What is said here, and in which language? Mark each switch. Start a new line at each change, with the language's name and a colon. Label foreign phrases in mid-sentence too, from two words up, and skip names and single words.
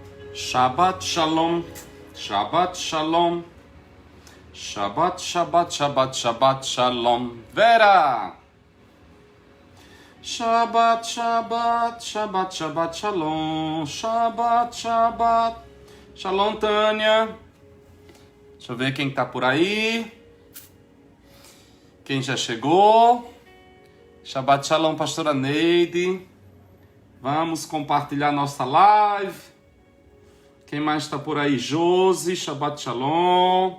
Hebrew: שבת שלום שבת שלום שבת שבת שבת שבת שלום. Vera! שבת שבת שבת שבת שלום שבת שבת. Shalom, Tânia.
Portuguese: Deixa eu ver quem tá por aí. Quem já chegou.
Hebrew: שבת שלום,
Portuguese: pastora Neide. Vamos compartilhar nossa live. Quem mais está por aí? Josi,
Hebrew: שבת שלום.